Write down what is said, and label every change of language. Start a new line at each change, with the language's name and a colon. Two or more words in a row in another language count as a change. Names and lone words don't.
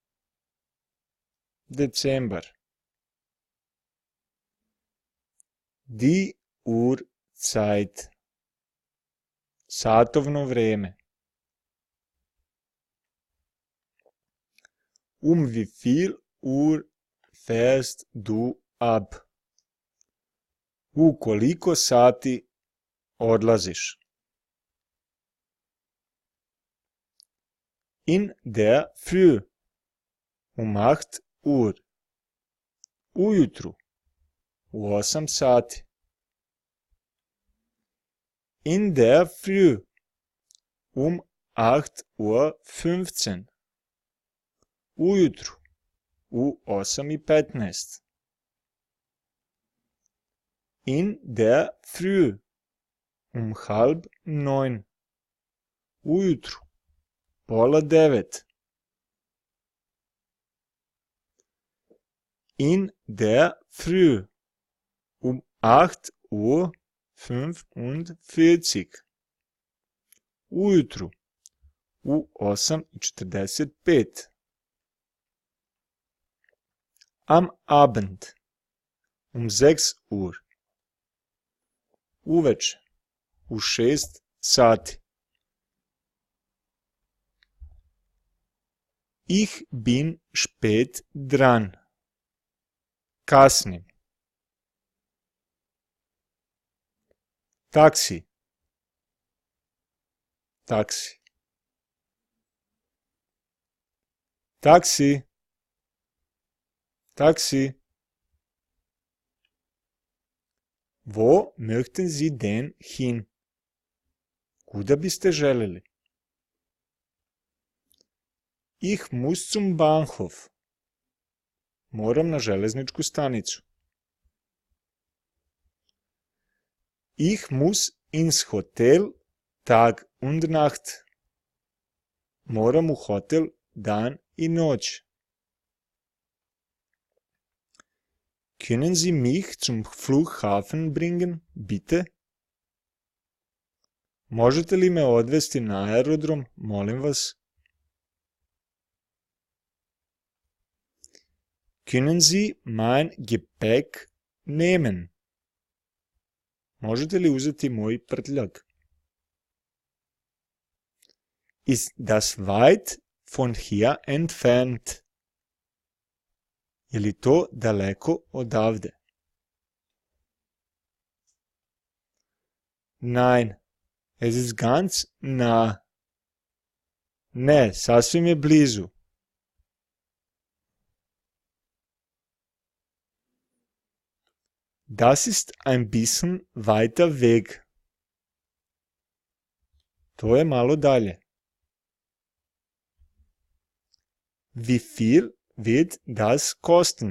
German: Dezember. Die Uhrzeit.
Serbian: Satovno vrijeme.
German: Wie viel Uhr fährst du ab?
Serbian: U koliko sati odlaziš?
German: In der Früh. 8 Uhr.
Serbian: Ujutru. U 8 sati.
German: In der Früh. 8:15 Uhr.
Serbian: Ujutru. U 8:15.
German: In der Früh.
Serbian: 8:30. Ujutru.
German: 8:30. In der Früh. 8:45.
Serbian: Ujutru. U 8:45.
German: Am Abend. 6 Uhr.
Serbian: Uveče, u 6 sati.
German: Ich bin spät dran.
Serbian: Kasnim. Taksi. Taksi. Taksi.
German: Taxi. Wo möchten Sie denn hin?
Serbian: Kuda biste želeli?
German: Ich muss zum Bahnhof.
Serbian: Moram na železničku stanicu.
German: Ich muss ins Hotel Tag und Nacht.
Serbian: Moram u hotel dan i noć.
German: Können Sie mich zum Flughafen bringen, bitte?
Serbian: Možete li me odvesti na aerodrom, molim vas?
German: Können Sie mein Gepäck nehmen?
Serbian: Možete li uzeti moj prtljag?
German: Ist das weit von hier entfernt?
Serbian: Je li to daleko odavde?
German: Nein, es ist ganz nah.
Serbian: Ne, sasvim je blizu.
German: Das ist ein bisschen weiter weg.
Serbian: To je malo dalje.
German: Wie viel wird das kosten?